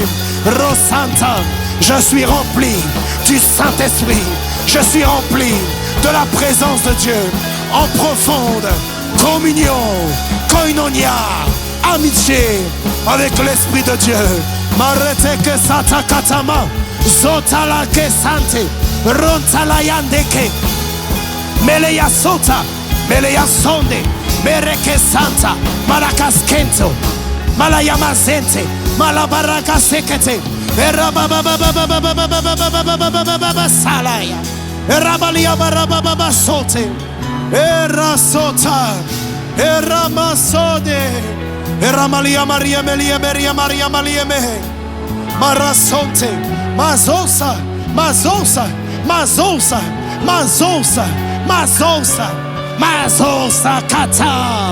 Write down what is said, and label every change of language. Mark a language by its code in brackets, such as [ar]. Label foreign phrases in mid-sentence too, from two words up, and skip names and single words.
[fr] Rosanta, je suis rempli du Saint-Esprit, je suis rempli de la présence de Dieu, en profonde communion, koinonia, amitié avec l'Esprit de Dieu. Marete que sata katama, zotala que sante, rontala yandeke, meleya sota, meleya sonde, mereke santa, malakas kento, malayama zente, malabaraka sekete, salaya, erabalia barababa sote, erasota, eramasode, eramalia maria melia maria maria malia me, marasonte, mazosa, mazosa, mazosa, mazosa, mazosa, mazosa kata.